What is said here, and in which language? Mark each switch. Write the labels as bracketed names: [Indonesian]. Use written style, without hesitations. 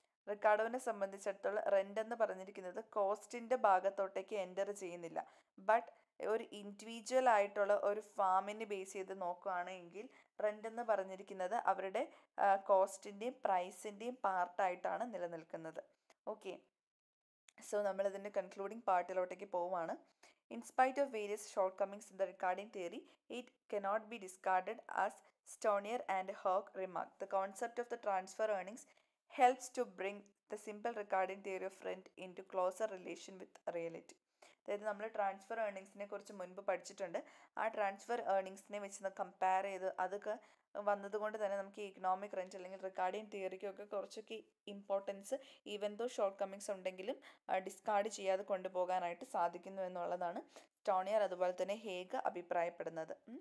[Malayalam] റിക്കാർഡോവിനെ സംബന്ധിച്ചിടത്തോളം റെൻ്റ് എന്ന് പറഞ്ഞിരിക്കുന്നത് കോസ്റ്റിൻ്റെ ഭാഗത്തോട്ടേക്ക് എൻ്റർ ചെയ്യുന്നില്ല. ബട്ട് ഒരു ഇൻഡിവിജ്വൽ ആയിട്ടുള്ള ഒരു ഫാമിനെ ബേസ് ചെയ്ത് നോക്കുകയാണെങ്കിൽ റെൻ്റ് എന്ന് പറഞ്ഞിരിക്കുന്നത് അവരുടെ കോസ്റ്റിൻ്റെയും പ്രൈസിൻ്റെയും പാർട്ടായിട്ടാണ് നിലനിൽക്കുന്നത്. ഓക്കെ, സോ നമ്മളിതിൻ്റെ കൺക്ലൂഡിങ് പാർട്ടിലോട്ടേക്ക് പോവുകയാണ്. [English] In spite of various shortcomings in the Ricardian theory, it cannot be discarded as Stoneyr and Hogg remarked. The concept of the transfer earnings helps to bring the simple Ricardian theory of rent into closer relation with reality. [Malayalam] അതായത് നമ്മൾ transfer ഏർണിങ്സിനെ കുറിച്ച് മുൻപ് പഠിച്ചിട്ടുണ്ട്. ആ transfer ഏർണിങ്സിനെ വെച്ച് compare ചെയ്ത് അതൊക്കെ വന്നതുകൊണ്ട് തന്നെ നമുക്ക് ഇക്കണോമിക് റെൻറ്റ് അല്ലെങ്കിൽ റിക്കാർഡിയൻ തിയറിക്കൊക്കെ കുറച്ചൊക്കെ importance even though short Cummings ഉണ്ടെങ്കിലും ഡിസ്കാർഡ് ചെയ്യാതെ കൊണ്ടുപോകാനായിട്ട് സാധിക്കുന്നു എന്നുള്ളതാണ് സ്റ്റോണിയർ അതുപോലെ തന്നെ ഹേഗ് അഭിപ്രായപ്പെടുന്നത്.